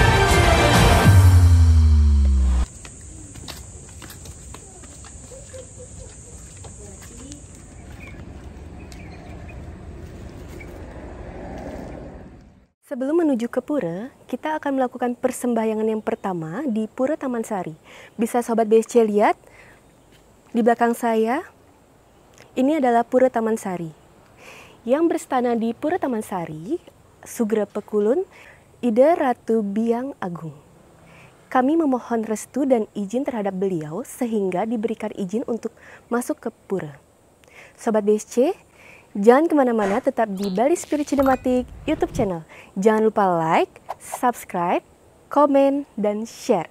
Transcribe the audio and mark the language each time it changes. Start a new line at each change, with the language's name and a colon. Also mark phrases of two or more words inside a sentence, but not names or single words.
Indonesian: Sebelum menuju ke pura, kita akan melakukan persembahyangan yang pertama di Pura Taman Sari. Bisa Sobat BSC lihat di belakang saya, ini adalah Pura Taman Sari. Yang berstana di Pura Taman Sari,
Balinese: Sugra Pekulun
Indonesian: Ida Ratu Biang Agung. Kami memohon restu dan izin terhadap beliau sehingga diberikan izin untuk masuk ke pura. Sobat BSC, jangan kemana-mana, tetap di Bali Spirit Cinematic YouTube channel. Jangan lupa like, subscribe, komen, dan share.